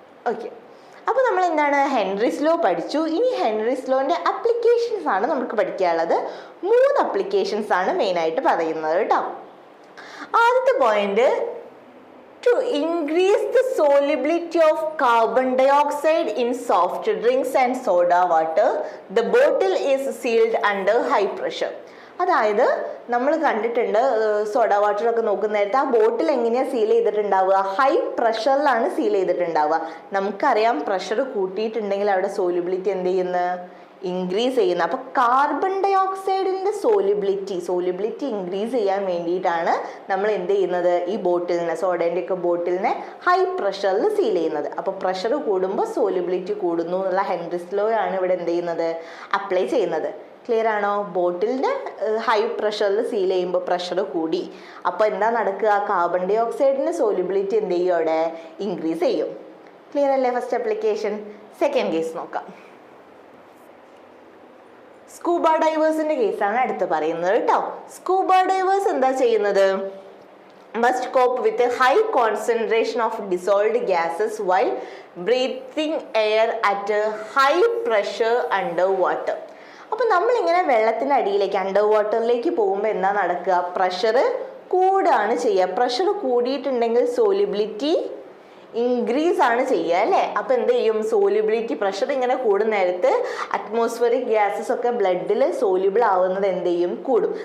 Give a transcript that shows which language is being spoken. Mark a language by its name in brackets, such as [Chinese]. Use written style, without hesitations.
[Malayalam] Okay, അപ്പോൾ നമ്മൾ എന്താണ്? ഹെൻറിസ് ലോ പഠിച്ചു. ഇനി ഹെൻറിസ് ലോൻ്റെ അപ്ലിക്കേഷൻസ് ആണ് നമുക്ക് പഠിക്കാനുള്ളത്. 3 അപ്ലിക്കേഷൻസ് ആണ് മെയിനായിട്ട് പറയുന്നത് കേട്ടോ. ആദ്യത്തെ point, [English] To increase the solubility of carbon dioxide in soft drinks and soda water, the bottle is sealed under high pressure. [Malayalam] അതായത് നമ്മൾ കണ്ടിട്ടുണ്ട് സോഡ വാട്ടർ ഒക്കെ നോക്കുന്ന നേരത്തെ ആ ബോട്ടിൽ എങ്ങനെയാണ് സീൽ ചെയ്തിട്ടുണ്ടാവുക, ഹൈ പ്രഷറിലാണ് സീൽ ചെയ്തിട്ടുണ്ടാവുക. നമുക്കറിയാം പ്രഷർ കൂട്ടിയിട്ടുണ്ടെങ്കിൽ അവിടെ സോലിബിലിറ്റി എന്ത് ചെയ്യുന്നു, ഇൻക്രീസ് ചെയ്യുന്നത്. അപ്പോൾ കാർബൺ ഡൈ ഓക്സൈഡിൻ്റെ സോലിബിലിറ്റി ഇൻക്രീസ് ചെയ്യാൻ വേണ്ടിയിട്ടാണ് നമ്മൾ എന്ത് ചെയ്യുന്നത്, ഈ ബോട്ടിലിനെ, സോഡേൻ്റെ ഒക്കെ ബോട്ടിലിനെ ഹൈ പ്രഷറിൽ സീൽ ചെയ്യുന്നത്. അപ്പോൾ പ്രഷർ കൂടുമ്പോൾ സോലിബിലിറ്റി കൂടുന്നു എന്നുള്ള ഹെൻറിസ് ലോ ആണ് ഇവിടെ എന്ത് ചെയ്യുന്നത്, അപ്ലൈ ചെയ്യുന്നത്. ക്ലിയർ ആണോ? ബോട്ടിലിൻ്റെ ഹൈ പ്രഷറിൽ സീൽ ചെയ്യുമ്പോൾ പ്രഷർ കൂടി, അപ്പോൾ എന്താ നടക്കുക, കാർബൺ ഡൈ ഓക്സൈഡിൻ്റെ സോലിബിലിറ്റി എന്ത് ചെയ്യും, അവിടെ ഇൻക്രീസ് ചെയ്യും. ക്ലിയർ അല്ലേ ഫസ്റ്റ് ആപ്ലിക്കേഷൻ? സെക്കൻഡ് കേസ് നോക്കാം. സ്കൂബ ഡൈവേഴ്സിന്റെ കേസാണ് അടുത്ത് പറയുന്നത് കേട്ടോ. [English] scuba divers [Malayalam] എന്താ ചെയ്യുന്നത്, [English] must cope with a high concentration of dissolved gases while breathing air at a high pressure under water. [Malayalam] അപ്പോൾ നമ്മളിങ്ങനെ വെള്ളത്തിൻ്റെ അടിയിലേക്ക് അണ്ടർ വാട്ടറിലേക്ക് പോകുമ്പോൾ എന്താ നടക്കുക, പ്രഷർ കൂടുകയാണ് ചെയ്യുക. പ്രഷർ കൂടിയിട്ടുണ്ടെങ്കിൽ സോലിബിലിറ്റി ഇൻക്രീസ് ആണ് ചെയ്യുക അല്ലേ. അപ്പോൾ എന്ത് ചെയ്യും, സോലിബിലിറ്റി പ്രഷർ ഇങ്ങനെ കൂടുന്ന നേരത്ത് അറ്റ്മോസ്ഫിയറിക് ഗ്യാസസ് ഒക്കെ ബ്ലഡിൽ സോലിബിൾ ആവുന്നത് എന്ത് ചെയ്യും, കൂടും.